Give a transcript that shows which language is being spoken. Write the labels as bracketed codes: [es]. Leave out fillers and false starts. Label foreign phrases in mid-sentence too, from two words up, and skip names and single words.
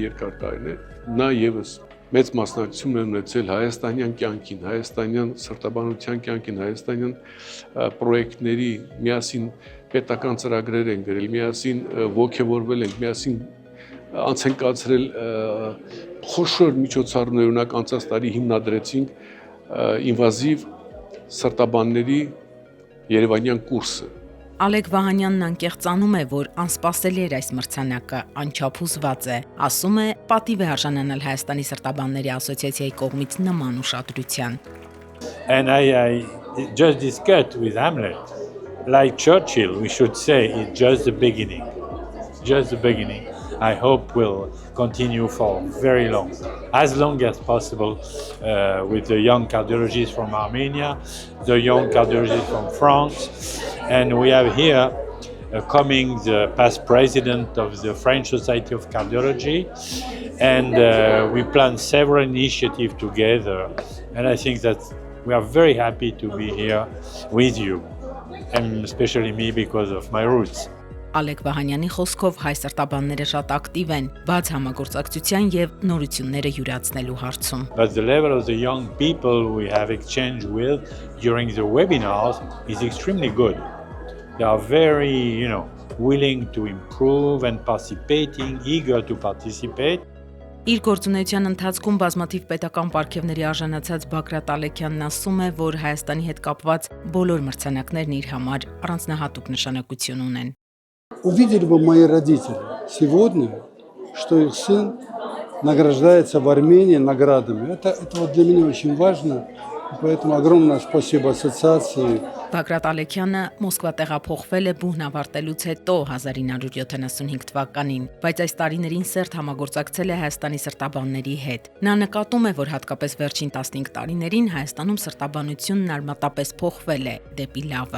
[hy] երկար տարիներ։ Նա եւս մեծ մասնակցություն է ունեցել հայաստանյան կյանքին, հայաստանյան սրտաբանության կյանքին, հայաստանյան պրոյեկտների, միասին պետական ծրագրեր են գրել, միասին ողջավորվել ենք, միասին անց են կացրել խոշոր միջոցառումներ, օրինակ անցած տարի հիմնադրեցինք ինվազիվ սրտաբանների Երևանյան կուրսը։ Ալեք Վահանյանն անկեղծանում է, որ անսպասելի էր այս մրցանակը, անչափ հուզված է, ասում է, պատիվ է արժանանալ Հայաստանի սրտաբանների ասոցիացիայի կողմից նման ուշադրության։ [en] And I just discussed with Hamlet, like Churchill, we should say it's just the beginning. Just the beginning. I hope will continue for very long as possible with the young cardiologists from Armenia, the young cardiologists from France, and we have here coming the past president of the French Society of Cardiology, and we plan several initiatives together, and I think that we are very happy to be here with you, and especially me because of my roots. [hy] Ալեք Վահանյանի խոսքով հայ սրտաբանները շատ ակտիվ են բաց համագործակցության եւ նորությունները յուրացնելու հարցում։ [en] But the level of the young people we have exchanged with during the webinars is extremely good. They are very, willing to improve and participating, eager to participate. [hy] Իր գործունեության ընթացքում բազմաթիվ պետական պարգևների արժանացած Բագրատ Ալեքյանն ասում է, որ Հայաստանի հետ կապված բոլոր մրցանակներն իր համար առանձնահատուկ նշանակություն ունեն։ [ru] Увидели бы мои родители сегодня, что их сын награждается в Армении наградами. Это вот для меня очень важно, и поэтому огромное спасибо ассоциации. [hy] Բագրատ Ալեքյանը Մոսկվա տեղափոխվել է բուհն ավարտելուց հետո 1975 թվականին, բայց այս տարիներին սերտ համագործակցել է Հայաստանի սրտաբանների հետ։ Նա նկատում է, որ հատկապես վերջին 15 տարիներին Հայաստանում սրտաբանությունն արմատապես փոխվել է դեպի լավը։